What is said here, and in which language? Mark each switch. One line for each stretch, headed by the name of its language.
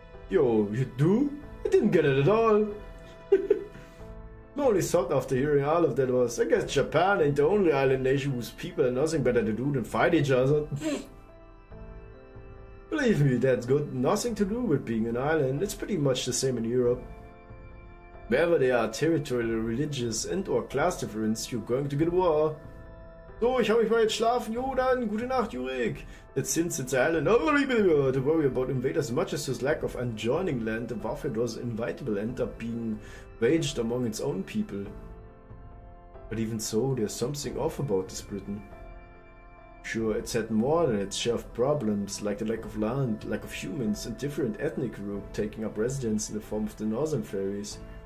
English: Yo, you do? I didn't get it at all. My only thought after hearing all of that was, I guess Japan ain't the only island nation whose people have nothing better to do than fight each other. Believe me, that's got nothing to do with being an island. It's pretty much the same in Europe. Wherever there are territorial, religious and or class difference, you're going to get war.
German: So, ich hab mich mal jetzt schlafen. Jo, dann, gute Nacht, Jurik.
English: That since it's an island, to worry about invaders as much as his lack of adjoining land, the warfare was inevitable end up being waged among its own people. But even so, there's something off about this Britain. Sure, it's had more than its share of problems, like the lack of land, lack of humans, and different ethnic groups taking up residence in the form of the northern fairies.